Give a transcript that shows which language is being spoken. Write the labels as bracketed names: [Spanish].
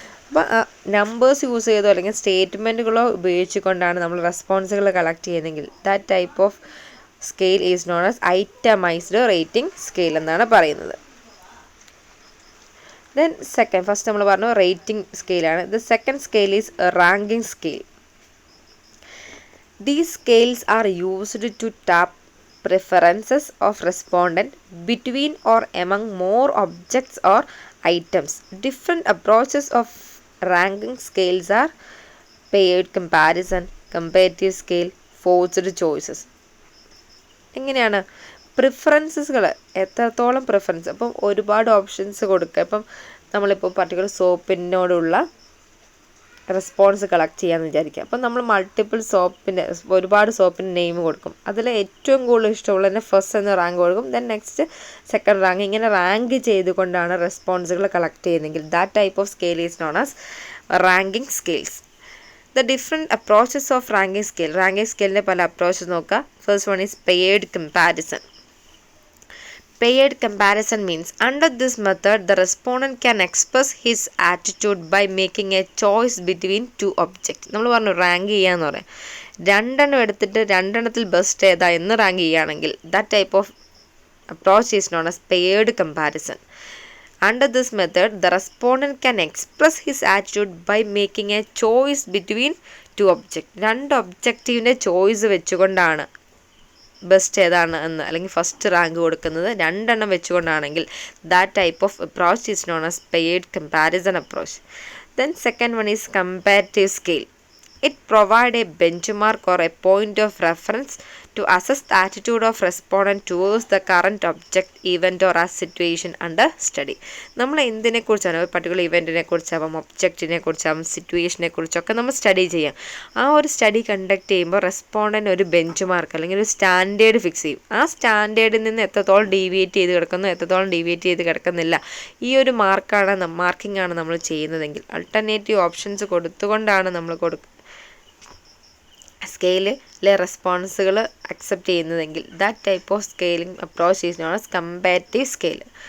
[Malayalam] അപ്പോൾ numbers use ചെയ്തോ അല്ലെങ്കിൽ സ്റ്റേറ്റ്മെൻറ്റുകളോ ഉപയോഗിച്ചുകൊണ്ടാണ് നമ്മൾ റെസ്പോൺസുകൾ കളക്ട് ചെയ്യുന്നതെങ്കിൽ [English] that type of scale is known as itemised rating scale [Malayalam] എന്നാണ് പറയുന്നത്. ദെൻ ഫസ്റ്റ് നമ്മൾ പറഞ്ഞു rating സ്കെയിലാണ്. [English] The second scale is ranking scale. These scales are used to tap preferences of respondent between or among more objects or items. Different approaches of ranking scales are paired comparison, comparative scale, forced choices. [Malayalam] എങ്ങനെയാണ് പ്രിഫറൻസുകൾ എത്രത്തോളം preference, അപ്പം ഒരുപാട് options കൊടുക്കുക. ഇപ്പം നമ്മളിപ്പോൾ particular സോപ്പിനോടുള്ള response collect ചെയ്യാമെന്ന് വിചാരിക്കുക. അപ്പം നമ്മൾ മൾട്ടിപ്പിൾ ഒരുപാട് സോപ്പിൻ്റെ നെയിം കൊടുക്കും. അതിൽ ഏറ്റവും കൂടുതൽ ഇഷ്ടമുള്ളതിന് ഫസ്റ്റ് എന്ന് റാങ്ക് കൊടുക്കും. ദെൻ നെക്സ്റ്റ് സെക്കൻഡ് റാങ്ക്, ഇങ്ങനെ റാങ്ക് ചെയ്തുകൊണ്ടാണ് റെസ്പോൺസുകൾ കളക്ട് ചെയ്യുന്നതെങ്കിൽ [English] That type of scale is known as ranking scales. The different approaches of ranking scale. [Malayalam] Ranking സ്കെയിലിൻ്റെ പല അപ്രോച്ചസ് നോക്കുക. [English] First one is paired comparison. Paired comparison means under this method the respondent can express his attitude by making a choice between two objects. [Malayalam] നമ്മൾ പറഞ്ഞു rank ചെയ്യാന്ന് പറയാം. രണ്ടെണ്ണം എടുത്തിട്ട് രണ്ടെണ്ണത്തിൽ best ഏതാ എന്ന് റാങ്ക് ചെയ്യുകയാണെങ്കിൽ [English] that type of approach is known as paired comparison. Under this method the respondent can express his attitude by making a choice between two objects. [Malayalam] രണ്ട് ഒബ്ജക്റ്റീവിൻ്റെ ചോയ്സ് വെച്ചുകൊണ്ടാണ് ബെസ്റ്റ് ഏതാണ് എന്ന് അല്ലെങ്കിൽ ഫസ്റ്റ് റാങ്ക് കൊടുക്കുന്നത് രണ്ടെണ്ണം വെച്ചുകൊണ്ടാണെങ്കിൽ [English] That type of approach is known as paired comparison approach. Then second one is comparative scale. It provide a benchmark or a point of reference to assess the attitude of respondent towards the current object, event or a situation under study. [Malayalam] നമ്മൾ എന്തിനെ കുറിച്ചാണ് ഒരു particular ഇവൻറ്റിനെ കുറിച്ചാവാം, ഒബ്ജക്റ്റിനെ കുറിച്ചാവാം, സിറ്റുവേഷനെ കുറിച്ചൊക്കെ നമ്മൾ study ചെയ്യാം. ആ ഒരു സ്റ്റഡി കണ്ടക്ട് ചെയ്യുമ്പോൾ റെസ്പോണ്ടൻ്റ് ഒരു ബെഞ്ച് മാർക്ക് അല്ലെങ്കിൽ ഒരു സ്റ്റാൻഡേർഡ് ഫിക്സ് ചെയ്യും. ആ സ്റ്റാൻഡേർഡിൽ നിന്ന് എത്രത്തോളം ഡീവിയേറ്റ് ചെയ്ത് കിടക്കുന്നു, എത്രത്തോളം ഡീവിയേറ്റ് ചെയ്ത് കിടക്കുന്നില്ല, ഈ ഒരു മാർക്കിംഗ് ആണ് നമ്മൾ ചെയ്യുന്നതെങ്കിൽ അൾട്ടർനേറ്റീവ് ഓപ്ഷൻസ് കൊടുത്തുകൊണ്ടാണ് നമ്മൾ സ്കെയിലിലെ റെസ്പോൺസുകൾ അക്സെപ്റ്റ് ചെയ്യുന്നതെങ്കിൽ [English] That type of scaling approach is known as comparative scale.